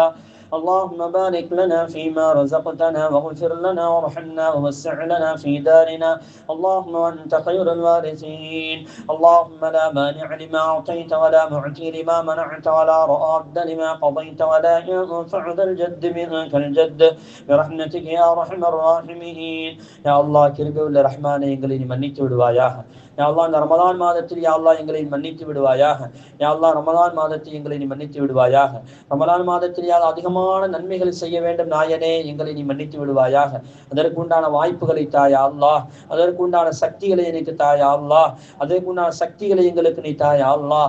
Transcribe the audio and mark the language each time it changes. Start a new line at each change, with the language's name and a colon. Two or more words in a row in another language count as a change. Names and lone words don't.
Arabic: اللهم بارك لنا فيما رزقتنا واغفر لنا وارحمنا ووسع لنا في دارنا. اللهم وأنت خير الوارثين. اللهم لا مانع لما أعطيت ولا معطي لما منعت ولا راد لما قضيت ولا ينفع ذا الجد منك الجد برحمتك يا أرحم الراحمين. يا الله
Tamil: கிருபையுள்ள ரஹ்மானே, எங்களை நீ மன்னித்து விடுவாயாக.
Arabic: يا الله
Tamil: இந்த ரமலான் மாதத்தில்
Arabic: يا الله
Tamil: எங்களை மன்னித்து விடுவாயாக.
Arabic: يا الله
Tamil: ரமலான் மாதத்தில் எங்களை நீ மன்னித்து விடுவாயாக. ரமலான் மாதத்தில் யா அதிகமான நன்மைகள் செய்ய வேண்டும் நாயனே, எங்களை நீ மன்னித்து விடுவாயாக. அதற்குண்டான வாய்ப்புகளை தாயா அல்லாஹ், அதற்குண்டான சக்திகளை எனக்கு தாயா அல்லாஹ், அதற்குண்டான சக்திகளை எங்களுக்கு நீ தாயா அல்லாஹ்.